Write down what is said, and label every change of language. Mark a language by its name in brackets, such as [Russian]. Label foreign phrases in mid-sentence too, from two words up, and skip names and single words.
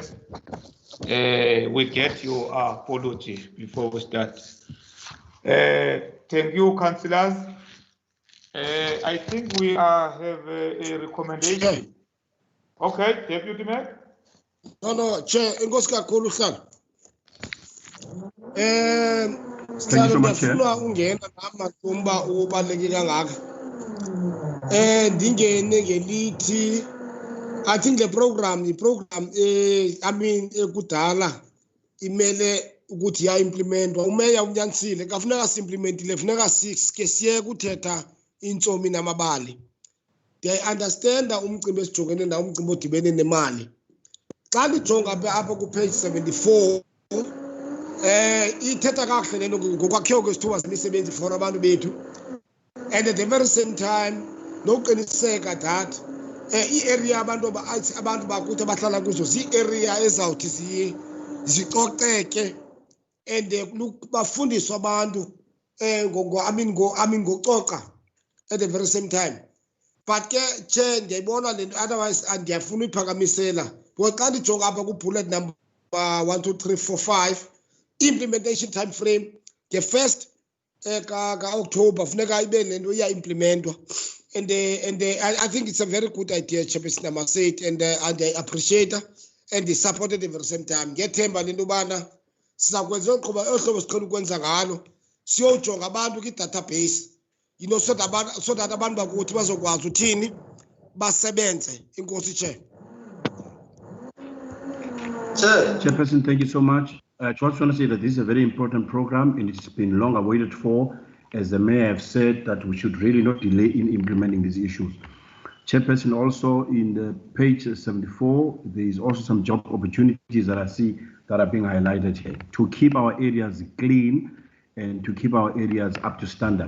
[English] We get your apology before we start. Thank you, councillors. I think we have a recommendation. Okay, Deputy Mayor. No, Chair, [Xhosa] inkosi kakhulu hlala. [English] Thank you so much, Chair. [Xhosa] Ndifuna ungena namathumba obaluleke kangaka. Ndingene ngelithi [English] I think the program [Xhosa] ekudala imele ukuthi ya-implementwa. Umeya unyanisile kafuneka si-implementile, funeka sike siyeke uthetha intsomi namabali. Ndiyayi-understanda umcimbi esijongene nawo, umcimbi odibene nemali. Xa ndijonga apha kupage 74, ithetha kakuhle lento ngokwakhiwa kwezithuba zemisebenzi for abantu bethu, [English] and at the very same time [Xhosa] nokuqiniseka that i-area abantu bakuthi abahlala kuzo zii-area ezawuthi zicoceke and bafundiswe abantu ngococa [English] at the very same time. [Xhosa] But ke Chair, ndiyayibona le nto, otherwise ndiyafuna uyiphakamisela because xa ndijonga apha ku-bullet number 1, 2, 3, 4, 5, [English] implementation time frame [Xhosa] nge-1st ka-October funeka ibe le nto iya-implementwa. [English] And I think it's a very good idea, Chairperson, I must say it, and I appreciate it, and I support it at the same time. [Xhosa] Ngethemba le nto bana sizakwenza oqhuba ohlobo siqhela ukwenza ngalo, siyojonga abantu kwi-database, [English] so that [Xhosa] abantu bakuthi bazokwazi uthini basebenze. Inkosi, [English] Chair. Chairperson, thank you so much. I just want to say that this is a very important program, and it's been long awaited for. As the mayor have said, that we should really not delay in implementing these issues. Chairperson, also in the page 74, there is also some job opportunities that I see that are being highlighted here to keep our areas clean and to keep our areas up to standard.